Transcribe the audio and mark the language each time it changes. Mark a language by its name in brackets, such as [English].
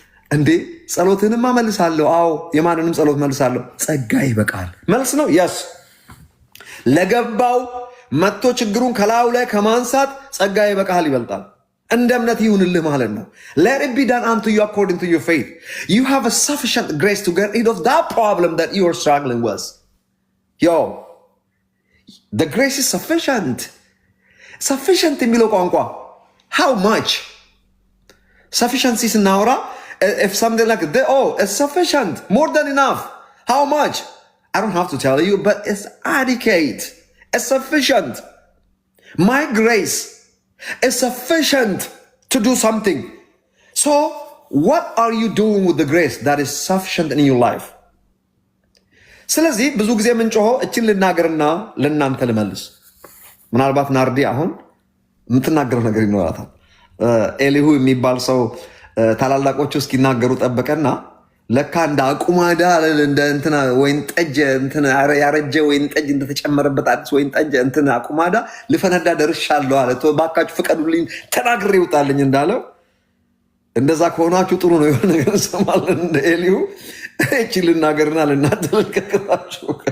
[Amharic] እንዴ ጸሎትንማ መልሳለሁ። አዎ የማንንም ጸሎት መልሳለሁ። ጸጋ ይበቃል መልስ ነው። የስ ለገባው መጥቶ ችግሩን ከላዩ ላይ ከማንሳት ጸጋ ይበቃል ይበልጣል። እንደ እምነት ይሁንልህ ማለት ነው። [English] let it be done unto you according to your faith. you have a sufficient grace to get rid of that problem that you are struggling with. yo the grace is sufficient [Amharic] የሚለው ቋንቋ [English] how much sufficiency [Amharic] ስናወራ [English] if something like that, oh it's sufficient, more than enough. How much? I don't have to tell you, but it's adequate, it's sufficient. My grace is sufficient to do something. So what are you doing with the grace that is sufficient in your life? [Amharic] ስለዚህ ብዙ ጊዜ የምንጮኸው እችን ልናገርና ለእናንተ ልመልስ። ምናልባት ናርዲ አሁን የምትናገረው ነገር ይኖራታል። ኤሊሁ የሚባል ሰው ታላላቆቹ እስኪናገሩ ጠበቀና ለካ እንደ አቁማዳ እንደ እንትና ወይን ጠጅ እንትና ያረጀ ወይን ጠጅ እንደተጨመረበት አዲስ ወይን ጠጅ እንትና አቁማዳ ልፈነዳ ደርሻለሁ አለ። ባካችሁ ፍቀዱልኝ ተናግሬ ይውጣልኝ እንዳለው እንደዛ ከሆናችሁ ጥሩ ነው። የሆነ ነገር ሰማለን እንደ ኤሊሁ እቺ ልናገርና ልናደልከታችሁ